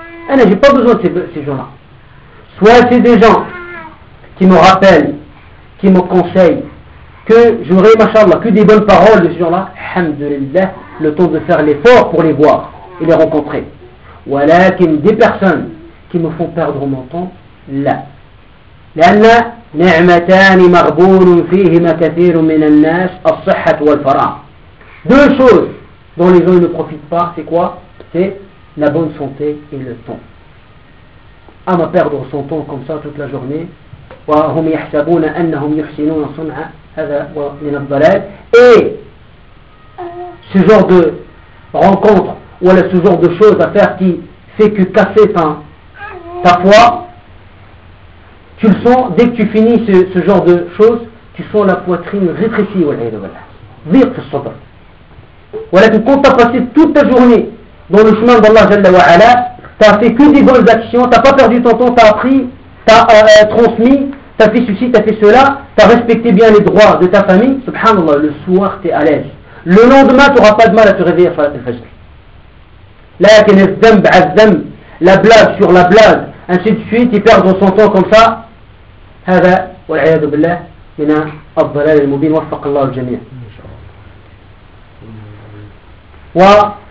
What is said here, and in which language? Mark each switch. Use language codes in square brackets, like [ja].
[fr] Je n'ai pas besoin de ces gens-là. Soit c'est des gens qui me rappellent, qui me conseillent, que j'aurai, mashallah, que des bonnes paroles de ces gens-là, alhamdulillah, le temps de faire l'effort pour les voir et les rencontrer. Voilà, des personnes qui me font perdre mon temps, là. [ar] لأن نعمتان مغبون فيهما كثير من الناس الصحة والفراغ. [fr] Deux choses dont les gens ne profitent pas, c'est quoi? C'est la bonne santé et le temps. À ma perdre son temps comme ça toute la journée, [ar] وهم يحسبون أنهم يحسنون صنعا هذا من الضلال. [fr] Et ce genre de rencontre ou ce genre de choses à faire qui fait que casser ta foi, tu le sens, dès que tu finis ce genre de choses, tu sens la poitrine rétrécie, voilà, quand tu as passé toute ta journée dans le chemin d'Allah Jalla wa Ala, tu as fait que des bonnes actions, tu n'as pas perdu ton temps, tu as appris, tu as transmis, tu as fait ceci, tu as fait cela, tu as respecté bien les droits de ta famille, subhanallah, le soir tu es à l'aise. Le lendemain, tu n'auras pas de mal à te réveiller à Salat al-Fajr. [ar] لكن الذنب على الذنب لا بلاد [fr] sur la blade ainsi de suite il perd son temps comme ça [ar] هذا والعياذ بالله من الضلال المبين وفق الله الجميع ان شاء الله